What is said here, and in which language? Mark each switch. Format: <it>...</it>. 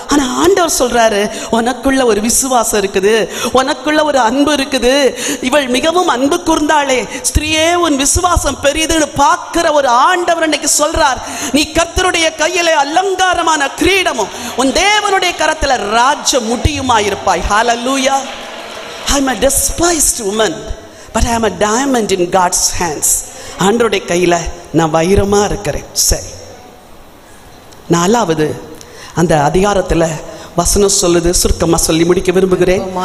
<ta>ஆனா ஆண்டவர் சொல்றாரு, உனக்குள்ள ஒரு விசுவாசம் இருக்குது, உனக்குள்ள ஒரு அன்பு இருக்குது. இவள் மிகவும் அன்பு கூர்ந்தாளே, ஸ்திரீயே உன் விசுவாசம் பெரியதுன்னு பார்க்கிற ஒரு ஆண்டவர் இன்னைக்கு சொல்றார், நீ கர்த்தருடைய கையிலே அலங்காரமான கிரீடமும் உன் தேவனுடைய கரத்தில் ராஜ முடியுமாயிருப்பாய். ஹalleluya.</ta> <en>I am a despised woman, but I am a diamond in God's hands.</en> <ta>ஆண்டவருடைய கையில நான் வைரமா இருக்கிறேன். சரி, 4வது அந்த அதிகாரத்துல வசனம் சொல்லுது, சுருக்கமா சொல்லி முடிக்க விரும்புகிறேன்.</ta>